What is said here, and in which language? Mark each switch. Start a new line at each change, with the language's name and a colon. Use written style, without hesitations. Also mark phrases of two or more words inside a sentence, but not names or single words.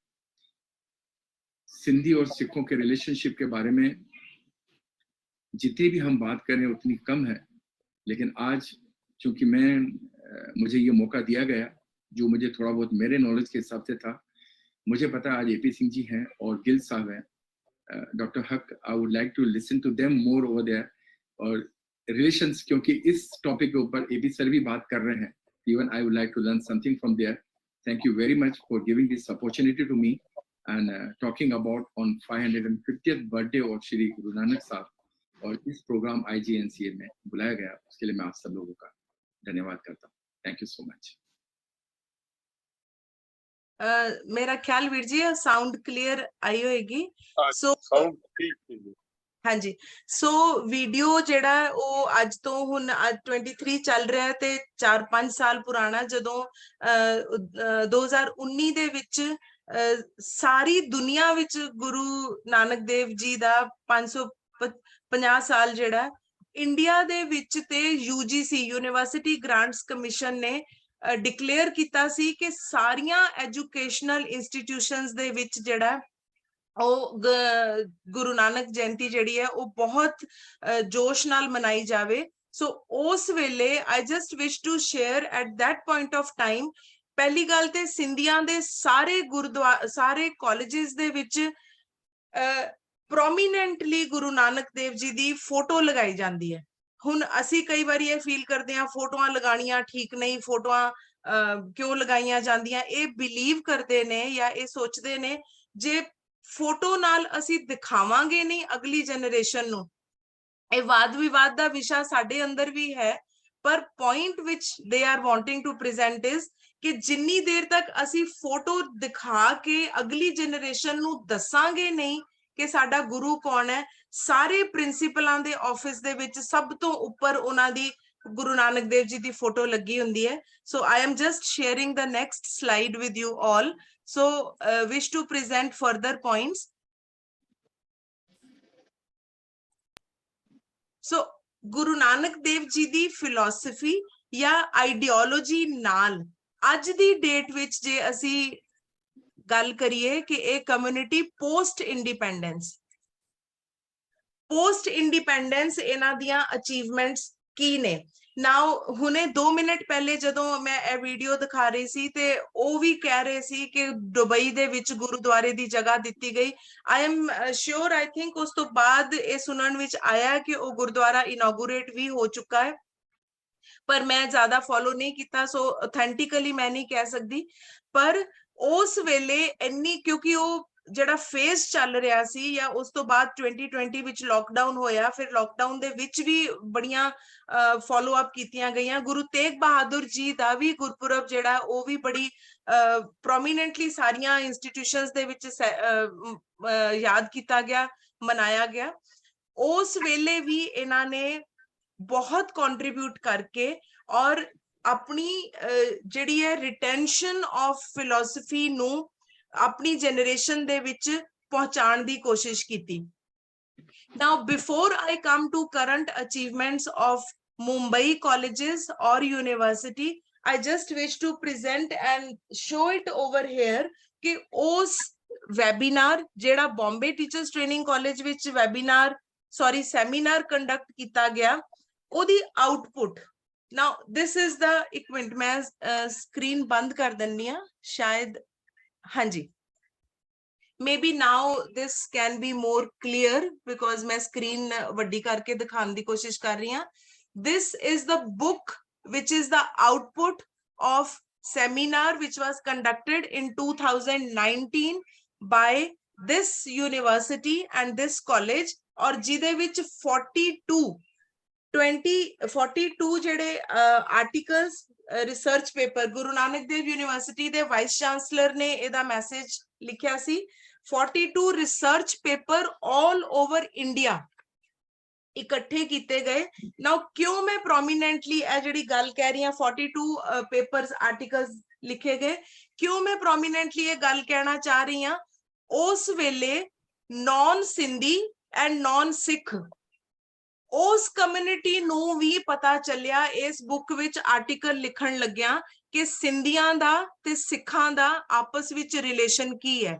Hindi: सिंधी और सिखों के रिलेशनशिप के बारे में जितनी भी हम बात करें उतनी कम है, लेकिन आज चूंकि मुझे ये मौका दिया गया, जो मुझे थोड़ा बहुत मेरे नॉलेज के हिसाब से था, मुझे पता है आज एपी सिंह जी हैं और गिल साहब हैं, डॉक्टर हक,
English: I would like to listen to them more over there,
Hindi: और रिलेशंस, क्योंकि इस टॉपिक के ऊपर एपी सर भी बात कर रहे हैं,
English: even I would like to learn something from there. Thank you very much for giving this opportunity to me and talking about on 550th birthday of Shri Guru Nanak Sahab,
Hindi: और इस प्रोग्राम IGNCA में बुलाया गया, उसके लिए मैं आप सब लोगों का धन्यवाद करता हूँ।
English: Thank you so much.
Punjabi: ਮੇਰਾ ਖ਼ਿਆਲ ਵੀਰ ਜੀ
English: sound clear
Punjabi: ਆਈ ਹੋਏਗੀ। सो
Hindi: साउंड ठीक है।
Punjabi: ਹਾਂ ਜੀ, ਸੋ ਵੀਡੀਓ ਜਿਹੜਾ ਉਹ ਅੱਜ ਤੋਂ ਹੁਣ ਅੱਜ 23 ਚੱਲ ਰਿਹਾ ਹੈ ਤੇ 4-5 ਸਾਲ ਪੁਰਾਣਾ, ਜਦੋਂ 2019 ਦੇ ਵਿੱਚ ਸਾਰੀ ਦੁਨੀਆ ਵਿੱਚ ਗੁਰੂ ਨਾਨਕ ਦੇਵ ਜੀ ਦਾ 550 ਸਾਲ ਜਿਹੜਾ ਇੰਡੀਆ ਦੇ ਵਿੱਚ ਤੇ UGC ਯੂਨੀਵਰਸਿਟੀ ਗ੍ਰਾਂਟਸ ਕਮਿਸ਼ਨ ਨੇ ਡਿਕਲੇਅਰ ਕੀਤਾ ਸੀ ਕਿ ਸਾਰੀਆਂ
English: educational institutions
Punjabi: ਦੇ ਵਿੱਚ ਜਿਹੜਾ ਗੁਰੂ ਨਾਨਕ ਜਯੰਤੀ ਜਿਹੜੀ ਹੈ ਉਹ ਬਹੁਤ ਜੋਸ਼ ਨਾਲ ਮਨਾਈ ਜਾਵੇ। ਸੋ ਉਸ ਵੇਲੇ
English: I just wish to share at that point of time,
Punjabi: ਪਹਿਲੀ ਗੱਲ ਤੇ ਸਿੰਧੀਆਂ ਦੇ ਸਾਰੇ ਗੁਰਦੁਆਰਾ ਸਾਰੇ ਕਾਲਜਿਜ਼ ਦੇ ਵਿੱਚ ਪ੍ਰੋਮੀਨੈਂਟਲੀ ਗੁਰੂ ਨਾਨਕ ਦੇਵ ਜੀ ਦੀ ਫੋਟੋ ਲਗਾਈ ਜਾਤੀ ਹੈ। ਹੁਣ ਅਸੀਂ ਕਈ ਬਾਰ ਯੇ ਫੀਲ ਕਰਤੇ ਹੈਂ ਫੋਟੋਆਂ ਲਗਾਣੀਆਂ ਠੀਕ ਨਹੀਂ, ਫੋਟੋਆਂ ਕਿਉਂ ਲਗਾਈਆਂ ਜਾਂਦੀਆਂ, ਯੇ ਬਿਲੀਵ ਕਰਤੇ ਨੇ ਯਾ ਯੇ ਸੋਚਤੇ ਨੇ ਜੇ ਫੋਟੋ ਨਾਲ ਅਸੀਂ ਦਿਖਾਵਾਂਗੇ ਨਹੀਂ ਅਗਲੀ ਜਨਰੇਸ਼ਨ ਨੂੰ, ਇਹ ਵਾਦ ਵਿਵਾਦ ਦਾ ਵਿਸ਼ਾ ਸਾਡੇ ਅੰਦਰ ਵੀ ਹੈ, ਪਰ
English: point which they are wanting to present is
Punjabi: ਕਿ ਜਿੰਨੀ ਦੇਰ ਤੱਕ ਅਸੀਂ ਫੋਟੋ ਦਿਖਾ ਕੇ ਅਗਲੀ ਜਨਰੇਸ਼ਨ ਨੂੰ ਦੱਸਾਂਗੇ ਨਹੀਂ ਕਿ ਸਾਡਾ ਗੁਰੂ ਕੌਣ ਹੈ, ਸਾਰੇ ਪ੍ਰਿੰਸੀਪਲਾਂ ਦੇ ਆਫਿਸ ਦੇ ਵਿੱਚ ਸਭ ਤੋਂ ਉੱਪਰ ਉਹਨਾਂ ਦੀ ਗੁਰੂ ਨਾਨਕ ਦੇਵ ਜੀ ਦੀ ਫੋਟੋ ਲੱਗੀ ਹੁੰਦੀ ਹੈ।
English: So I am just sharing the next slide with you all. So wish to present further points.
Punjabi: So ਗੁਰੂ ਨਾਨਕ ਦੇਵ ਜੀ ਦੀ ਫਿਲਾਸਫੀ ਯਾ ਆਈਡੀਓਲੋਜੀ ਨਾਲ ਅੱਜ ਦੀ ਡੇਟ ਵਿੱਚ ਜੇ ਅਸੀਂ ਗੱਲ ਕਰੀਏ ਕਿ ਇੱਕ ਕਮਿਊਨਿਟੀ
English: post independence
Punjabi: ਇਨ੍ਹਾਂ ਦੀਆਂ ਅਚੀਵਮੈਂਟਸ ਕੀ ਨੇ। ਨਾਉ ਹੁਣੇ 2 ਮਿੰਟ ਪਹਿਲੇ ਜਦੋਂ ਮੈਂ ਏ ਵੀਡੀਓ ਦਿਖਾ ਰਹੀ ਸੀ ਤੇ ਓ ਭੀ ਕਹਿ ਰਹੇ ਸੀ ਕਿ ਦੁਬਈ ਦੇ ਵਿੱਚ ਗੁਰਦੁਆਰੇ ਦੀ ਜਗ੍ਹਾ ਦਿੱਤੀ ਗਈ।
English: I am sure, I think
Hindi: उस तो बाद ये सुनन विच आया कि वो गुरुद्वारा इनॉगुरेट भी हो चुका है, पर मैं ज्यादा फॉलो नहीं किया, सो ऑथेंटिकली मैं नहीं कह सकती।
Punjabi: ਪਰ ਉਸ ਵੇਲੇ ਇੰਨੀ ਕਿਉਂਕਿ ਉਹ ਜਿਹੜਾ ਫੇਜ਼ ਚੱਲ ਰਿਹਾ ਸੀ ਜਾਂ ਉਸ ਤੋਂ ਬਾਅਦ 2020 ਵਿੱਚ ਲੋਕਡਾਊਨ ਹੋਇਆ, ਫਿਰ ਲੋਕਡਾਊਨ ਦੇ ਵਿੱਚ ਵੀ ਬੜੀਆਂ
English: follow up
Punjabi: ਕੀਤੀਆਂ ਗਈਆਂ। ਗੁਰੂ ਤੇਗ ਬਹਾਦਰ ਜੀ ਦਾ ਵੀ ਗੁਰਪੁਰਬ ਜਿਹੜਾ ਉਹ ਵੀ ਬੜੀ ਪ੍ਰੋਮੀਨੈਂਟਲੀ ਸਾਰੀਆਂ ਇੰਸਟੀਟਿਊਸ਼ਨਸ ਦੇ ਵਿੱਚ ਯਾਦ ਕੀਤਾ ਗਿਆ, ਮਨਾਇਆ ਗਿਆ। ਉਸ ਵੇਲੇ ਵੀ ਇਹਨਾਂ ਨੇ ਬਹੁਤ ਕੰਟਰੀਬਿਊਟ ਕਰਕੇ ਔਰ ਆਪਣੀ ਜਿਹੜੀ ਹੈ
English: retention of philosophy
Punjabi: ਨੂੰ ਆਪਣੀ ਜਨਰੇਸ਼ਨ ਦੇ ਵਿੱਚ ਪਹੁੰਚਾਣ ਦੀ ਕੋਸ਼ਿਸ਼ ਕੀ।
English: Now before I come to current achievements of Mumbai colleges or university, I just wish to present and show it over here
Punjabi: कि उस webinar जेड़ा Bombay Teachers Training College विच
English: seminar conduct
Hindi: किया गया,
Punjabi: ਉਹਦੀ ਆਊਟਪੁੱਟ।
English: now this is the
Punjabi: ਇੱਕ ਮਿੰਟ ਮੈਂ ਸਕਰੀਨ ਬੰਦ ਕਰ ਦਿੰਨੀ ਆ ਸ਼ਾਇਦ, ਹਾਂਜੀ
English: maybe now this can be more clear because
Punjabi: मैं screen ਵੱਡੀ ਕਰਕੇ ਦਿਖਾਉਣ ਦੀ ਕੋਸ਼ਿਸ਼ ਕਰ ਰਹੀ ਹਾਂ।
English: This is the book which is the output of seminar which was conducted in 2019 by this university and this college,
Punjabi: और ਜਿਹਦੇ ਵਿੱਚ 42 ਜਿਹੜੇ
English: articles research paper
Punjabi: ਗੁਰੂ ਨਾਨਕ ਦੇਵ ਯੂਨੀਵਰਸਿਟੀ ਦੇ ਵਾਈਸ ਚਾਂਸਲਰ ਨੇ ਇਹਦਾ ਮੈਸੇਜ ਲਿਖਿਆ ਸੀ। 42 ਰਿਸਰਚ ਪੇਪਰ
English: all over India
Punjabi: ਇਕੱਠੇ ਕੀਤੇ ਗਏ। ਨਾउ ਕਿਉਂ ਮੈਂ ਪ੍ਰੋਮੀਨੈਂਟਲੀ ਇਹ ਜਿਹੜੀ ਗੱਲ ਕਹਿ ਰਹੀ ਹਾਂ 42
English: papers articles
Punjabi: ਲਿਖੇ ਗਏ, ਕਿਉਂ ਮੈਂ ਪ੍ਰੋਮੀਨੈਂਟਲੀ ਇਹ ਗੱਲ ਕਹਿਣਾ ਚਾਹ ਰਹੀ ਹਾਂ? ਉਸ ਵੇਲੇ
English: non Sindhi and non Sikh
Punjabi: ਉਸ ਕਮਿਊਨਿਟੀ ਨੂੰ ਵੀ ਪਤਾ ਚੱਲਿਆ ਇਸ ਬੁੱਕ ਵਿੱਚ ਆਰਟੀਕਲ ਲਿਖਣ ਲੱਗਿਆ ਕਿ ਸਿੰਧੀਆਂ ਦਾ ਤੇ ਸਿੱਖਾਂ ਦਾ ਆਪਸ ਵਿੱਚ ਰਿਲੇਸ਼ਨ ਕੀ ਹੈ।